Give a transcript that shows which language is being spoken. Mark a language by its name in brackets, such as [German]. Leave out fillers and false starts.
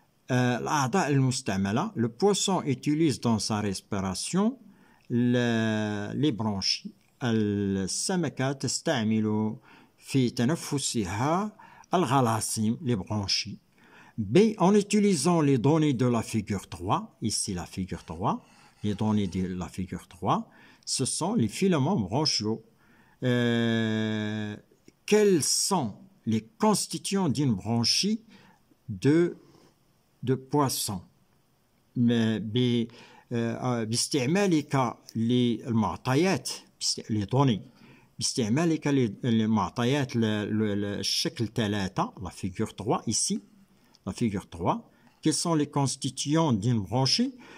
[Arabic] الأعضاء المستعملة, [French] le poisson utilise dans sa respiration les branchies. [Arabic] السمكة تستعمل في تنفسها الغلاصيم, les branchies. [French] B, en utilisant les données de la figure 3, ici la figure 3, les données de la figure 3, ce sont les filaments branchiaux. Quels sont les constituants d'une branchie de poisson؟ [Arabic] باستعمالك للمعطيات [French] les données [Arabic] باستعمالك للمعطيات الشكل 3 [French] la figure 3 ici la figure 3 quels sont les constituants d'une branchie?